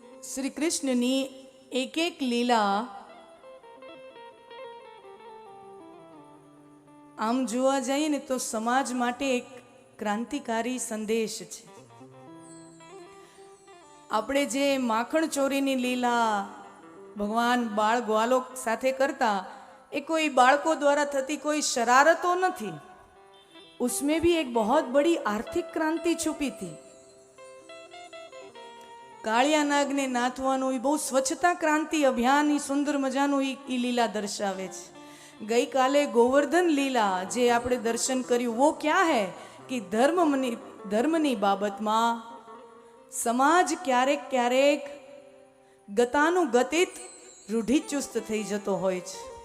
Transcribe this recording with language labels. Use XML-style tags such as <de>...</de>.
<gu>શ્રી કૃષ્ણની એક એક લીલા આમ જોવા જઈએ ને તો સમાજ માટે એક ક્રાંતિકારી સંદેશ છે. આપણે જે માખણ ચોરીની લીલા ભગવાન બાળ ગ્વાલોક સાથે કરતા, એ કોઈ બાળકો દ્વારા થતી કોઈ શરારતો નથી.</gu> <hi>उसमें भी एक बहुत बड़ी आर्थिक क्रांति छुपी थी.</hi> <gu>કાળિયા નાગને નાથવાનું એ બહુ સ્વચ્છતા ક્રાંતિ અભિયાન એ સુંદર મજાનું એ લીલા દર્શાવે છે. ગઈકાલે ગોવર્ધન લીલા જે આપણે દર્શન કર્યું,</gu> <hi>वो क्या है कि</hi> <gu>ધર્મની બાબતમાં સમાજ ક્યારેક ક્યારેક ગતાનુગતિત રૂઢિચુસ્ત થઈ જતો હોય છે.</gu>